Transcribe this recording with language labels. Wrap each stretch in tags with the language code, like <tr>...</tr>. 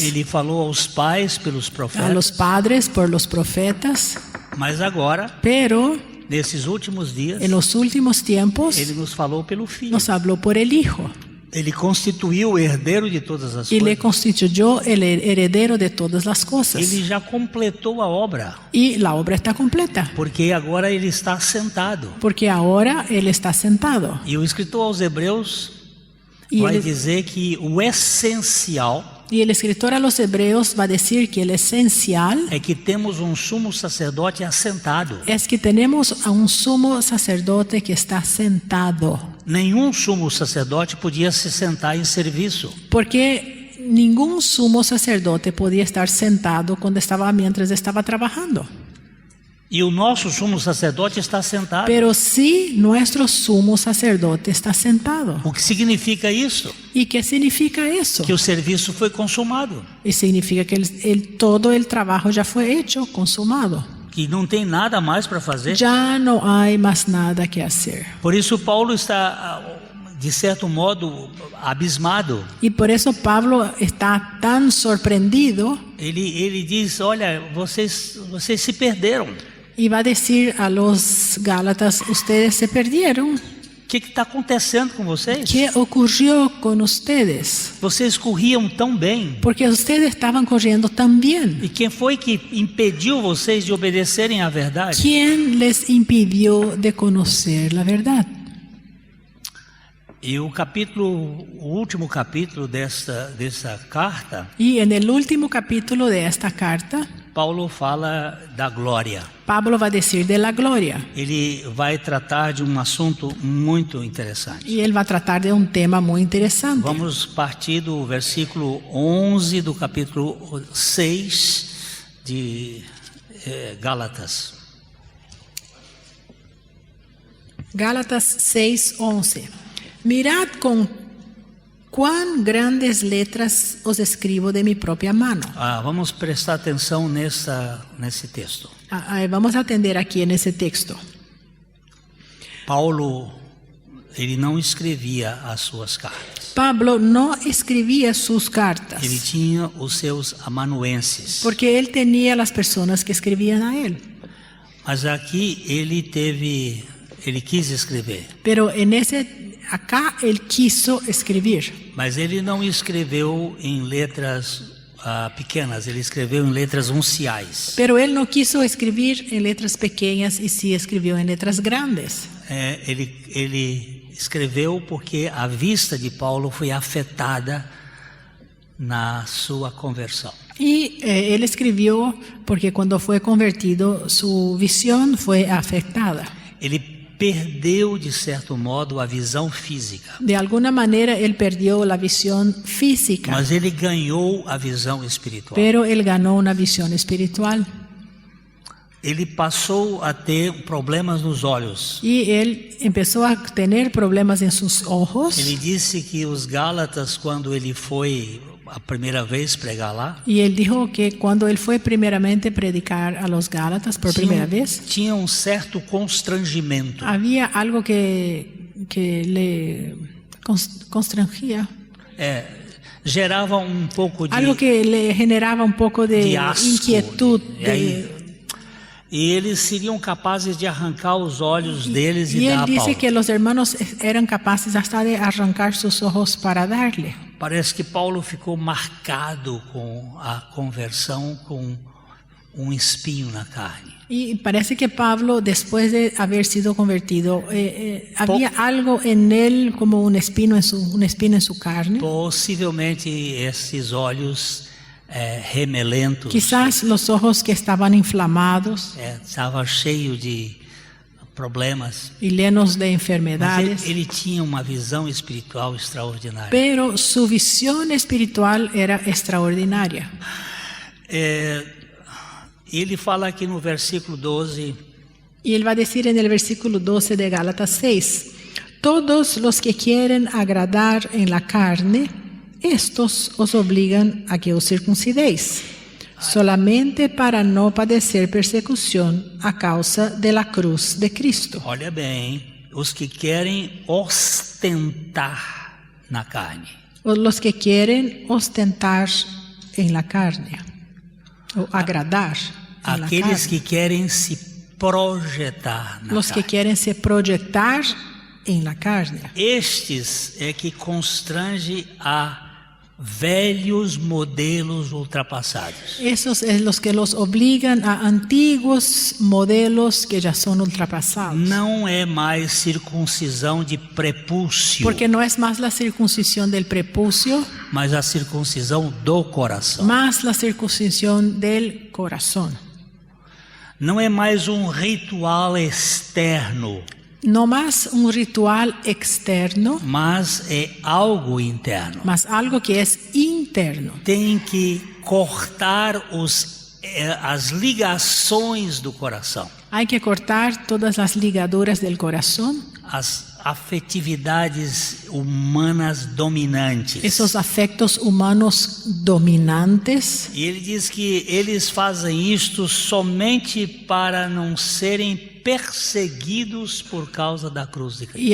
<pt>Ele falou aos pais pelos profetas.</pt> <es>a los padres por los profetas,</es> <pt>Mas agora,</pt> <es>pero</es> <pt>nesses últimos dias,</pt> <es>en los últimos tiempos</es> <pt>Ele nos falou pelo Filho.</pt> <es>nos habló por el Hijo</es> <pt>Ele constituiu o herdeiro de todas as</pt> <es>y le</es> <pt>coisas.</pt> <es>constituyó el heredero de todas las cosas.</es> <pt>Ele já completou a obra,</pt> <es>Y la obra está completa,</es> <pt>porque agora ele está sentado.</pt> <es>porque ahora Él está sentado.</es> <pt>E o escritor aos Hebreus</pt> <es>Y</es> <pt>vai</pt> <es>el</es> <pt>dizer que o essencial</pt> <es>Y el escritor a los Hebreos va a decir que el esencial</es> <pt>é que temos um sumo sacerdote assentado.</pt> <es>es que tenemos a un sumo sacerdote que está sentado.</es> <pt>Nenhum sumo sacerdote podia se sentar em serviço.</pt> <es>Porque ningún sumo sacerdote podía estar sentado mientras estaba trabajando.</es> <pt>E o nosso sumo sacerdote está sentado.</pt> <es>Pero sí, nuestro sumo sacerdote está sentado.</es> <pt>O que significa isso?</pt> <es>¿Y qué significa eso?</es> <pt>Que o serviço foi consumado.</pt> <es>Y significa que todo el trabajo ya fue hecho, consumado.</es> <pt>Que não tem nada mais para fazer.</pt> <es>Ya no hay más nada que hacer.</es> <pt>Por isso Paulo está, de certo modo, abismado.</pt> <es>Y por eso Pablo está tan sorprendido</es> <pt>Ele diz, olha, vocês se perderam.</pt> <es>y va a decir a los Gálatas, ustedes se perdieron.</es> <pt>O que está acontecendo com vocês?</pt> <es>¿Qué ocurrió con ustedes?</es> <pt>Vocês corriam tão bem.</pt> <es>Porque ustedes estaban corriendo tan bien.</es> <pt>E quem foi que impediu vocês de obedecerem à verdade?</pt> <es>¿Quién les impidió de conocer la verdad?</es> <pt>E o último capítulo dessa carta,</pt> <es>Y en el último capítulo de esta carta,</es> <pt>Paulo fala da glória.</pt> <es>Pablo va a decir de la gloria.</es> <pt>Ele vai tratar de um assunto muito interessante.</pt> <es>Y él va a tratar de un tema muy interesante.</es> <pt>Vamos partir do versículo 11 do capítulo 6 de Gálatas.</pt> <es>Gálatas 6:11. Mirad con cuán grandes letras os escribo de mi propia mano.</es> <pt>Vamos prestar atenção nesse texto.</pt> <es>Vamos a atender aquí en ese texto.</es> <pt>Paulo, ele não escrevia as suas cartas.</pt> <es>Pablo no escribía sus cartas.</es> <pt>Ele tinha os seus amanuenses.</pt> <es>Porque él tenía las personas que escribían a él.</es> <pt>Mas aqui ele quis escrever.</pt> <es>Pero acá él quiso escribir.</es> <pt>Mas ele não escreveu em letras pequenas, ele escreveu em letras unciais.</pt> <es>Pero él no quiso escribir en letras pequeñas y sí escribió en letras grandes.</es> <pt>Ele escreveu porque a vista de Paulo foi afetada na sua conversão.</pt> <es>Y él escribió porque cuando fue convertido su visión fue afectada.</es> <pt>Ele perdeu, de certo modo, a visão física.</pt> <es>De alguna manera él perdió la visión física.</es> <pt>Mas ele ganhou a visão espiritual.</pt> <es>Pero él ganó una visión espiritual.</es> <pt>Ele passou a ter problemas nos olhos.</pt> <es>Y él empezó a tener problemas en sus ojos.</es> <pt>Ele disse que os Gálatas, quando ele foi a primeira vez pregar lá,</pt> <es>y él dijo que cuando él fue primeramente predicar a los Gálatas por primera vez,</es> <pt>tinha um certo constrangimento.</pt> <es>había algo que le constrangía.</es> <pt>Gerava um pouco de</pt> <es>algo que le generaba un poco de</es> <pt>asco,</pt> <es>inquietud.</es> <pt>E eles seriam capazes de arrancar os olhos deles</pt> <es>y</es> <pt>e</pt> <es>él</es> <pt>dar a</pt> <es>dice</es> <pt>Paulo.</pt> <es>que los hermanos eran capaces hasta de arrancar sus ojos para darle.</es> <pt>Parece que Paulo ficou marcado com a conversão, com um espinho na carne.</pt> <es>Y parece que Pablo, después de haber sido convertido, había algo en él como un espino en su carne.</es> <pt>Possivelmente esses olhos remelentos.</pt> <es>Quizás los ojos que estaban inflamados</es> <pt>Estava cheio de problemas.</pt> <es>y llenos de</es> <pt>Mas</pt> <es>enfermedades.</es> <pt>ele tinha uma visão espiritual extraordinária.</pt> <es>Pero su visión espiritual era extraordinaria.</es> <pt>Ele fala aqui no versículo 12.</pt> <es>Y él va a decir en el versículo 12 de Gálatas 6, todos los que quieren agradar en la carne, estos os obligan a que os circuncidéis, solamente para no padecer persecución a causa de la cruz de Cristo.</es> <pt>Olha bem, os que querem ostentar na carne.</pt> <es>O los que quieren ostentar en la carne, o agradar en la</es> <pt>Aqueles</pt> <es>carne.</es> <pt>que querem se projetar na</pt> <es>Los que</es> <pt>carne.</pt> <es>quieren se proyectar en la carne.</es> <pt>Estes é que constrange a velhos modelos ultrapassados.</pt> <es>Esos es los que los obligan a antiguos modelos que ya son ultrapasados.</es> <pt>Não é mais circuncisão de prepúcio,</pt> <es>Porque no es más la circuncisión del prepucio,</es> <pt>mas a circuncisão do coração.</pt> <es>más la circuncisión del corazón.</es> <pt>Não é mais um ritual externo,</pt> <es>No más un ritual externo,</es> <pt>mas é algo interno.</pt> <es>mas algo que es interno.</es> <pt>Tem que cortar as ligações do coração,</pt> <es>Hay que cortar todas las ligaduras del corazón,</es> <pt>as afetividades humanas dominantes.</pt> <es>esos afectos humanos dominantes.</es> <pt>E ele diz que eles fazem isto somente para não serem perseguidos por causa da cruz de Cristo.</pt>